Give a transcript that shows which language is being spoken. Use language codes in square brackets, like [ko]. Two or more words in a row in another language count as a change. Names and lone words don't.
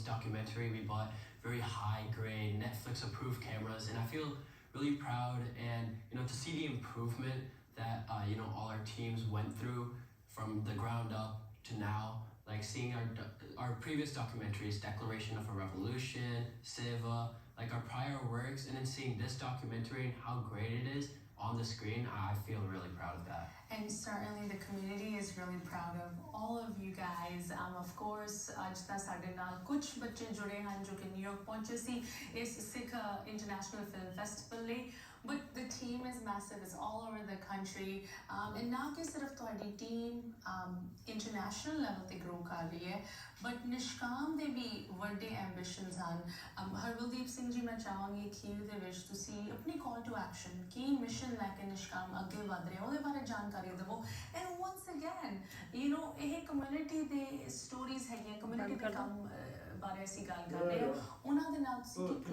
[en] documentary we bought very high grade Netflix approved cameras, and I feel really proud and to see the improvement that all our teams went through from the ground up to now, like seeing our previous documentaries, Declaration of a Revolution, Seva, like our prior works, and then seeing this documentary and how great it is on the screen, I feel really proud of that. And certainly the community is really proud of all of you guys. Of course, [pa] ਅੱਜ ਤਾਂ ਸਾਡੇ ਨਾਲ ਕੁਝ ਬੱਚੇ ਜੁੜੇ ਹਨ ਜੋ ਕਿ ਨਿਊਯਾਰਕ ਪਹੁੰਚੇ ਸੀ ਇਸ ਸਿੱਖ ਇੰਟਰਨੈਸ਼ਨਲ ਫਿਲਮ ਫੈਸਟੀਵਲ ਲਈ, [en] but the team is massive. It's all over the country, and [pa] ਨਾ ਕਿ ਸਿਰਫ ਤੁਹਾਡੀ ਟੀਮ [en] international level [pa] ਤੇ grow ਕਰ ਰਹੀ ਹੈ, but ਨਿਸ਼ਕਾਮ ਦੇ ਵੀ ਵੱਡੇ ambitions ਹਨ. ਹਰਵਿਲਦੀਪ ਸਿੰਘ ਜੀ, ਮੈਂ ਚਾਹਾਂਗੀ ਅਖੀਰ ਦੇ ਵਿੱਚ ਤੁਸੀਂ ਆਪਣੀ [en] call to action [pa] ਕੀ ਮਿਸ਼ਨ ਲੈ ਕੇ ਨਿਸ਼ਕਾਮ ਅੱਗੇ ਵਧ ਰਿਹਾ ਉਹਦੇ ਬਾਰੇ ਜਾਣਕਾਰੀ ਦੇਵੋ. [en] And once again, [pa] ਇਹ ਕਮਿਊਨਿਟੀ ਦੇ ਸਟੋਰੀਜ਼ ਹੈਗੀਆਂ, ਕਮਿਊਨਿਟੀ ਦੇ ਕੰਮ ਬਾਰੇ ਅਸੀਂ ਗੱਲ ਕਰ ਰਹੇ ਹਾਂ, ਉਹਨਾਂ ਦੇ ਨਾਲ ਤੁਸੀਂ